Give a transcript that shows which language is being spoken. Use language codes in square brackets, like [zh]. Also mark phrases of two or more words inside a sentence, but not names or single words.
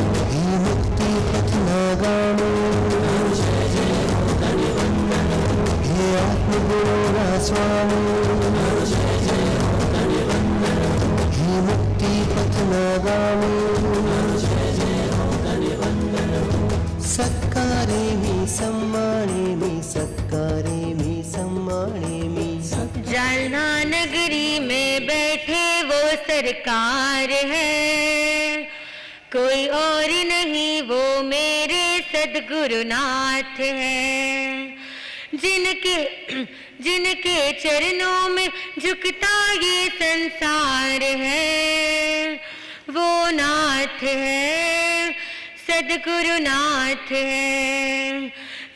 [gu] હે મુક્તિ પથ નાગામી, તારો જય જય હો તને વંદન હો। હે આત્મગુરુના સ્વામી, તારો જય જય હો તને વંદન હો। હે મુક્તિ પથ નાગામી, તારો જય જય હો તને વંદન હો। સત્કારે મી સમ્માને મી, સત્કારે મી સમ્માને મી। [hi] जालना नगरी में बैठे वो सरकार है, कोई और नहीं वो मेरे सद्गुरुनाथ है। जिनके चरणों में झुकता ये संसार है, वो नाथ है, सद्गुरुनाथ है।